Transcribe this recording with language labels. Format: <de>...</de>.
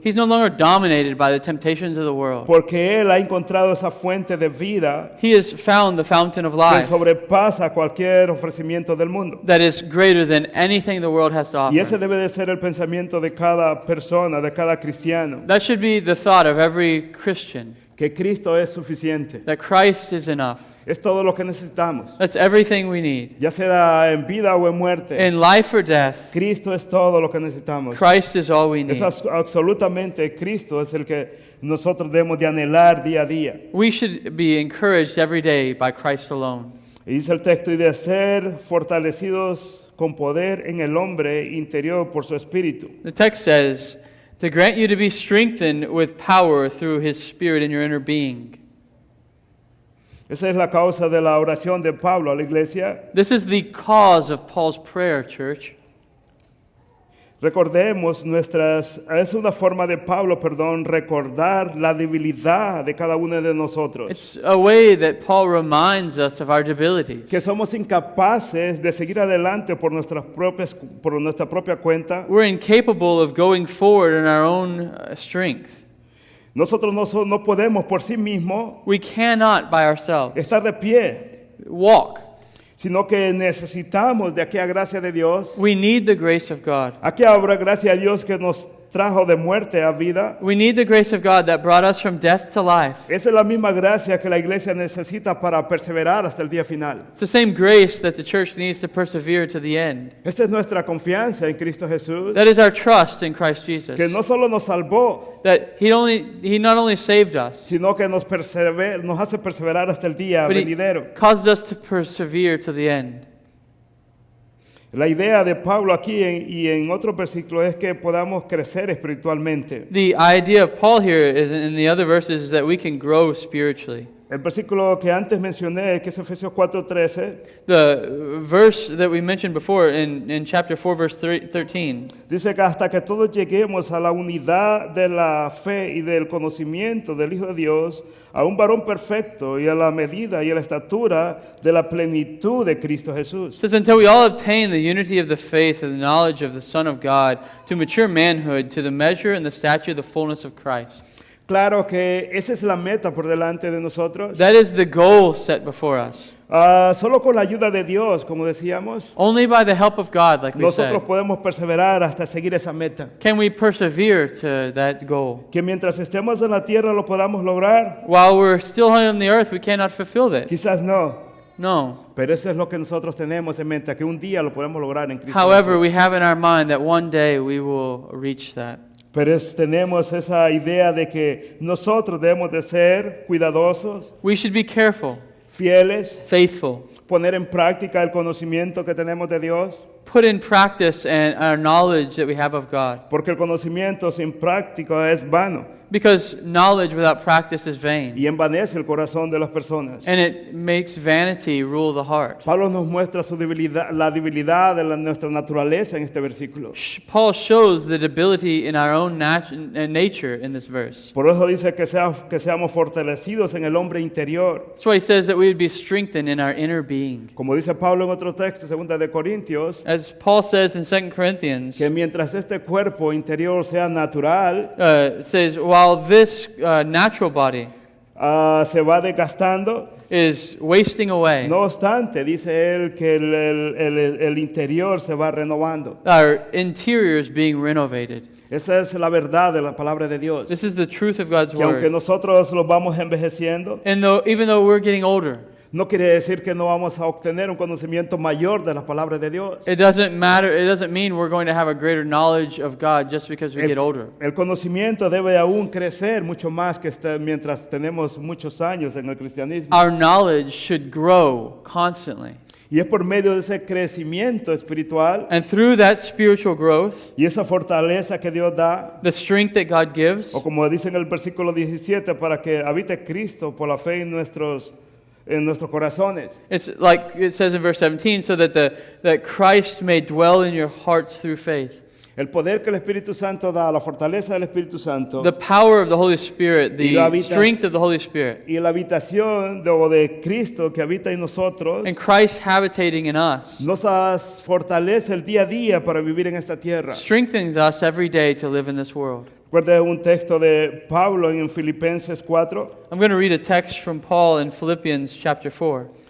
<en>He's no longer dominated by the temptations of the world.</en> <es>Porque Él ha encontrado esa fuente de vida</es> <en>He has found the fountain of</en> <es>que</es> <en>life</en> <es>sobrepasa cualquier ofrecimiento del mundo.</es> <en>that is greater than anything the world has to</en> <es>Y ese</es> <en>offer.</en> <es>debe de ser el pensamiento de cada persona, de cada cristiano,</es> <en>That should be the thought of every Christian,</en> <es>que Cristo es suficiente.</es> <en>that Christ is enough.</en> <es>Es todo lo que necesitamos,</es> <en>That's everything we need.</en> <es>ya sea en vida o en muerte.</es> <en>In life or death,</en> <es>Cristo es todo lo que necesitamos.</es> <en>Christ is all we need.</en> <es>Absolutamente Cristo es el que nosotros debemos de anhelar día a día.</es> <en>We should be encouraged every day by Christ alone.</en> <es>Y dice el texto, y de ser fortalecidos con poder en el hombre interior por su espíritu.</es> <en>The text says, to grant you to be strengthened with power through His Spirit in your inner being.</en> <es>Esa es la causa de la oración de Pablo a la iglesia.</es> <en>This is the cause of Paul's prayer, church.</en> <es>Recordemos es una forma de Pablo, recordar la debilidad de cada uno de nosotros.</es> <en>It's a way that Paul reminds us of our debilities.</en> <es>Que somos incapaces de seguir adelante por nuestra propia cuenta.</es> <en>We're incapable of going forward in our own strength.</en> <es>Nosotros no podemos por sí mismos</es> <en>We cannot by ourselves</en> <es>estar de pie,</es> <en>walk.</en> <es>sino que necesitamos de aquella gracia de Dios.</es> <en>We need the grace of God.</en> <es>Aquí habrá gracia a Dios que nos trajo de muerte a vida.</es> <en>We need the grace of God that brought us from death to life.</en> <es>Esa es la misma gracia que la iglesia necesita para perseverar hasta el día final.</es> <en>It's the same grace that the church needs to persevere to the end.</en> <es>Esta es nuestra confianza en Cristo Jesús,</es> <en>That is our trust in Christ Jesus.</en> <es>que no solo nos salvó,</es> <en>That He not only saved us,</en> <es>sino que nos hace perseverar hasta el día</es> <en>but He</en> <es>venidero.</es> <en>causes us to persevere to the end.</en> <es>La idea de Pablo aquí y en otros versículos es que podamos crecer espiritualmente.</es> <en>The idea of Paul here is in the other verses is that we can grow spiritually.</en> <es>El versículo que antes mencioné, que es Efesios 4:13,</es> <en>The verse that we mentioned before in chapter 4, verse 13,</en> <es>dice que hasta que todos lleguemos a la unidad de la fe y del conocimiento del Hijo de Dios, a un varón perfecto y a la medida y a la estatura de la plenitud de Cristo Jesús.</es> <en>says, until we all obtain the unity of the faith and the knowledge of the Son of God, to mature manhood, to the measure and the stature of the fullness of Christ.</en> <es>Claro que esa es la meta por delante de nosotros.</es> <en>That is the goal set before us.</en> <es>Solo con la ayuda de Dios, como decíamos,</es> <en>Only by the help of God, like we said,</en> <es>nosotros podemos perseverar hasta seguir esa meta.</es> <en>can we persevere to that goal.</en> <es>Que mientras estemos en la tierra lo podamos lograr,</es> <en>While we're still on the earth, we cannot fulfill that.</en> <es>quizás no,</es> <en>No.</en> <es>pero eso es lo que nosotros tenemos en mente, que un día lo podemos lograr en Cristo</es> <en>However,</en> <es>Jesús.</es> <en>we have in our mind that one day we will reach that.</en> <es>Pero tenemos esa idea de que nosotros debemos de ser cuidadosos,</es> <en>We should be careful,</en> <es>fieles,</es> <en>faithful,</en> <es>poner en práctica el conocimiento que tenemos de Dios,</es> <en>put in practice and our knowledge that we have of God.</en> <es>porque el conocimiento sin práctica es vano</es> <en>Because knowledge without practice is vain,</en> <es>y envanece el corazón de las personas.</es> <en>and it makes vanity rule the heart.</en> <es>Pablo nos muestra su debilidad, la debilidad de nuestra naturaleza en este versículo.</es> <en>Paul shows the debility in our own nature in this verse.</en> <es>Por eso dice que seamos fortalecidos en el hombre interior.</es> <en>That's why he says that we would be strengthened in our inner being.</en> <es>Como dice Pablo en otro texto, 2 de Corintios,</es> <en>As Paul says in 2 Corinthians,</en> <es>que mientras este cuerpo interior sea natural,</es> <en>says, while this natural body</en> <es>se va desgastando.</es> <en>is wasting away,</en> <es>No obstante, dice él que el interior se va renovando.</es> <en>our interior is being renovated.</en> <es>Esa es la verdad de la palabra de Dios.</es> <en>This is the truth of God's</en> <es>Que aunque</es> <en>word.</en> <es>nosotros lo vamos envejeciendo,</es> <en>And even though we're getting older,</en> <es>no quiere decir que no vamos a obtener un conocimiento mayor de la palabra de Dios.</es> <en>it doesn't matter. It doesn't mean we're going to have a greater knowledge of God just because we get older.</en> <es>El conocimiento debe aún crecer mucho más que mientras tenemos muchos años en el cristianismo.</es> <en>Our knowledge should grow constantly.</en> <es>Y es por medio de ese crecimiento espiritual</es> <en>And through that spiritual growth,</en> <es>y esa fortaleza que Dios da,</es> <en>the strength that God gives,</en> <es>o como dice en el versículo 17, para que habite Cristo por la fe en nuestros corazones.</es> <en>it's like it says in verse 17, so that Christ may dwell in your hearts through faith.</en> <es>El poder que el Espíritu Santo da, la fortaleza del Espíritu Santo</es> <en>The power of the Holy Spirit,</en> <es>Y la</es> <en>the</en> <es>habitas-</es> <en>strength of the Holy Spirit,</en> <es>y la habitación de Cristo que habita en nosotros</es> <en>and Christ habitating in us</en> <es>nos fortalece el día a día para vivir en esta tierra.</es> <en>strengthens us every day to live in this world.</en> <es>Recuerda un texto de Pablo en Filipenses 4.</es> <en>I'm going to read a text from Paul in Philippians chapter 4.</en>